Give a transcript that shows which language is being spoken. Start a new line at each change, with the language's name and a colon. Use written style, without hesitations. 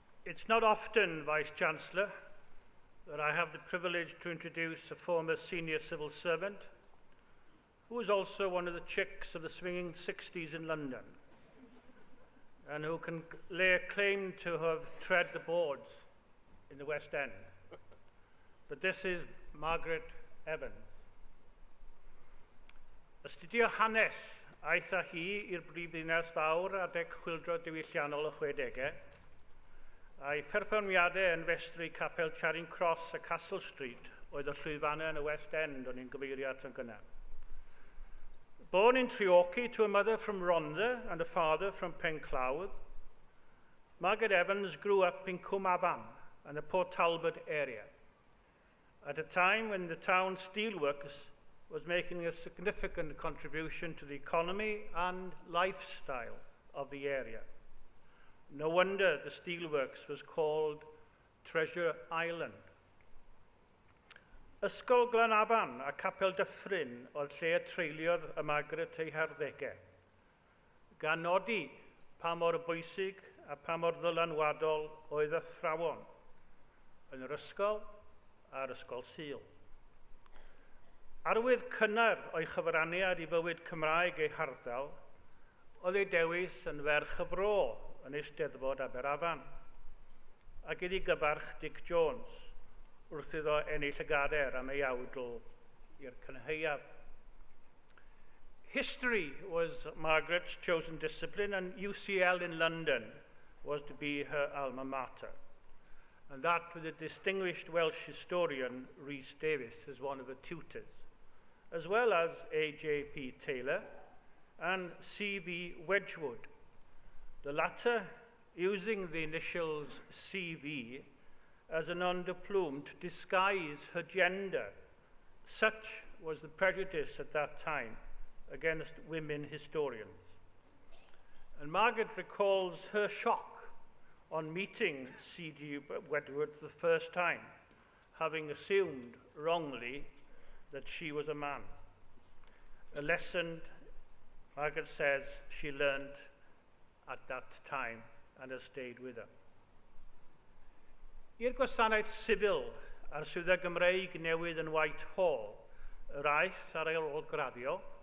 English: It's not often, Vice-Chancellor, that I have the privilege to introduce a former senior civil servant who was also one of the chicks of the swinging 60s in London and who can lay claim to have tread the boards in the West End. But this is Margaret Evans.
Welsh: Astudio hanes aeth â hi i'r brifddinas fawr adeg chwyldro diwylliannol y 60au, a'i pherfformiadau yn festru capel Charing Cross a Castle Street oedd y llwyfannau yn y West End o'n i'n gyfeirio at yn gynnar.
English: Born in Treorchy to a mother from Rhondda and a father from Penclawdd, Margaret Evans grew up in Cwm Afan and the Port Talbot area, at a time when the town steelworks was making a significant contribution to the economy and lifestyle of the area. No wonder the steelworks was called Treasure Island.
Welsh: Ysgol Glanafan a Capel Dyffryn oedd lle treuliodd y Margaret ei harddegau, gan nodi pa mor bwysig a pa mor ddylanwadol oedd athrawon yn yr ysgol a'r ysgol Sul. Arwydd cynnar o'i chyfraniad i fywyd Cymraeg ei hardal oedd ei dewis yn ferch y Fro yn Eisteddfod Aberafan, ac iddi gybarch Dick Jones wrth iddo ennill y gader am ei awdl i'r cynheuaf.
English: History was Margaret's chosen discipline, and UCL in London was to be her alma mater, and that with a distinguished Welsh historian, Rhys Davies, as one of her tutors, as well as A.J.P. Taylor and C.V. Wedgwood, the latter using the initials CV as an underplume to disguise her gender. Such was the prejudice at that time against women historians. And Margaret recalls her shock on meeting C.G. Wedgwood for the first time, having assumed wrongly that she was a man. A lesson, Margaret says, she learned at that time and has stayed with her.
Welsh: I'r gwasanaeth sifil a'r swyddfa Gymreig newydd yn Whitehall, yr aeth ar ei ôl graddio,